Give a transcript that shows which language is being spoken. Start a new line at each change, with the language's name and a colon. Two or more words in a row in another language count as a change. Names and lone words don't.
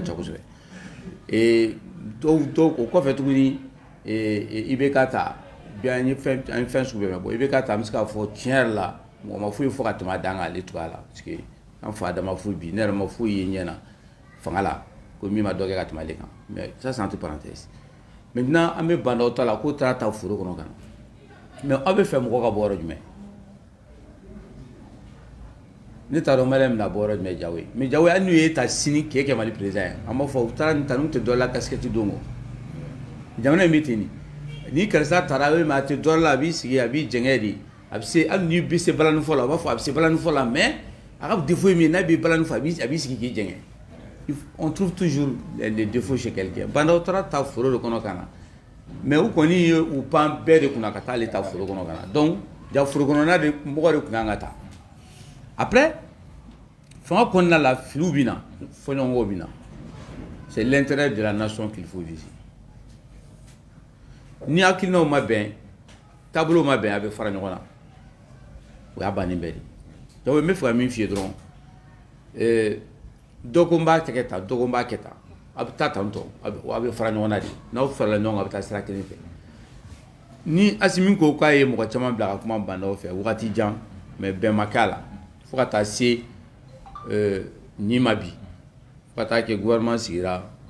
Bambara: ca kosɛbɛ o kɔfɛ tuguni IBK ta bi an ye fɛn sugu bɛɛ bɔ IBK ta an bɛ se k'a fɔ tiɲɛ yɛrɛ la mɔgɔ ma foyi fɔ ka tɛmɛ a dan kan ale cogoya la
French: parce que
Bambara: an fa dama foyi bi ne yɛrɛ ma foyi ye ɲɛ na fanga la ko min ma dɔ kɛ ka tɛmɛ ale kan
French: mais ça c'est entre parenthèses maintenant
Bambara: an bɛ Bandaw ta la k'o taara ta foro kɔnɔ ka na mais aw bɛ fɛ mɔgɔ ka bɔ yɔrɔ jumɛn ne t'a dɔn maliyɛn bɛna bɔ yɔrɔ jumɛn Jawo ye mais Jawo hali n'u ye ta sini k'e kɛ Mali président ye an b'a fɔ u taara nin ta n'u tɛ dɔ la casquette don kɔ jamana in bɛ ten de ni karisa taara a tɛ dɔ la a b'i sigi a b'i jɛngɛ de a bɛ se hali n'i bɛ se balani fɔ la a b'a fɔ a bɛ se balani fɔ la mais a ka défaut ye min ye n'a bɛ balani fɔ a b'i sigi k'i jɛngɛ
French: on trouve toujours les défauts chez quelqu'un
Bambara: Bandaw taara ta foro de kɔnɔ ka na mais u kɔni ye u pan bɛɛ de kunna ka taa ale ta foro kɔnɔ ka na donc ja foro kɔnɔna de mɔgɔ de kun kan ka taa après fanga kɔnɔna la filiw bɛ na fɔɲɔgɔnkɔw bɛ na
French: c'est l'intérêt de la nation qu'il faut viser
Bambara: ni hakilinaw ma bɛn taabolow ma bɛn a bɛ fara ɲɔgɔn na o y'a bannen bɛɛ de donc n bɛ fɛ ka min f'i ye dɔrɔn dɔ ko n b'a kɛ tan dɔ ko n b'a kɛ tan a bɛ taa tantɔ a bɛ fara ɲɔgɔn na de n'aw farala ɲɔgɔn kan a bɛ taa sira kelen fɛ ni Asimi ko k'a ye mɔgɔ caman bila ka kuma Bandaw fɛ wagati jan mais bɛn ma k'a la fo ka taa se nin ma bi fo ka taa kɛ gouvernement sigira